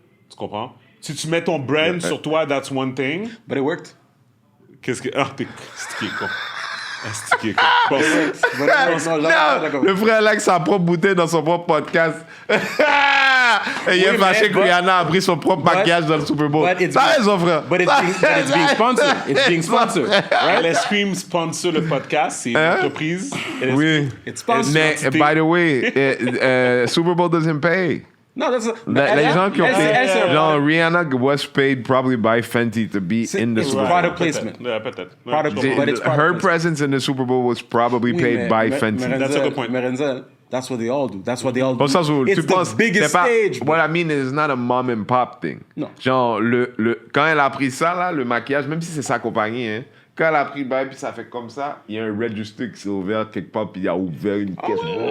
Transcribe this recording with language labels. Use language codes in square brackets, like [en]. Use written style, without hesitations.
[fr] Tu comprends? Si tu mets ton brand sur toi, [en] that's one thing. But it worked. [fr] Qu'est-ce que... Ah, c'est qui est con. C'est qui est con. Bon, Non, le frère là, sa propre bouteille dans son propre podcast. Et il est fâché que Rihanna a pris son propre maquillage dans le Super Bowl. T'as raison, frère. [en] But it's being sponsored. It's being sponsored. Right? [fr] LS Cream sponsor le podcast. C'est une entreprise. Oui. [en] It's sponsored. Mais, by the way, Super Bowl doesn't pay. No, that's [fr] Les gens qui ont payé, genre [en] Rihanna was paid probably by Fenty to be in the Super Bowl. Product placement. [fr] Peut-être. [en] Her presence in the Super Bowl was probably paid by Fenty. That's a good point. Renzel, that's what they all do. That's what they all do. [fr] Bon, ça, [en] it's the biggest stage. What I mean is not a mom and pop thing. [fr] Non. Genre, quand elle a pris ça, là, le maquillage, même si c'est sa compagnie, hein, quand elle a pris le puis ça fait comme ça, il y a un register qui s'est ouvert quelque part, puis il a ouvert une caisse.